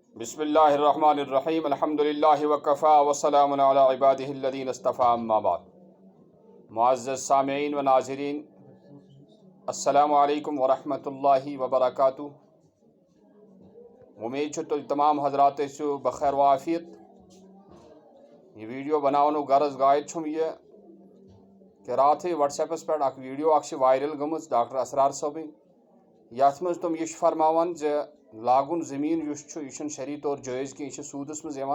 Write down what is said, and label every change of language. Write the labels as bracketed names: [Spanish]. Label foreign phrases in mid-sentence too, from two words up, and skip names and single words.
[Arabic] بسم اللہ الرحمن الرحیم الحمدللہ وکفا وسلام علی عبادہ الذین اصطفیٰ اما بعد۔ [Urdu] معزز سامعین و ناظرین، [Arabic] السلام علیکم ورحمۃ اللہ وبرکاتہ۔ [Kashmiri] امید چھو تُہۍ تمام حضرات ٲسِو بخیر و عافیت۔ یہ ویڈیو بناونُک غرض غایت چھُم یہ کہ راتھٕے واٹس ایپس پٮ۪ٹھ اکھ ویڈیو اکھ چھِ وائرل گٔمٕژ ڈاکٹر اسرار صٲبٕنۍ، یتھ منٛز تِم یہِ چھِ فرماوان زِ لاگُن زٔمیٖن یُس چھُ یہِ چھُنہٕ شرعی طور جٲیز کینٛہہ، یہِ چھُ سوٗدَس منٛز یِوان۔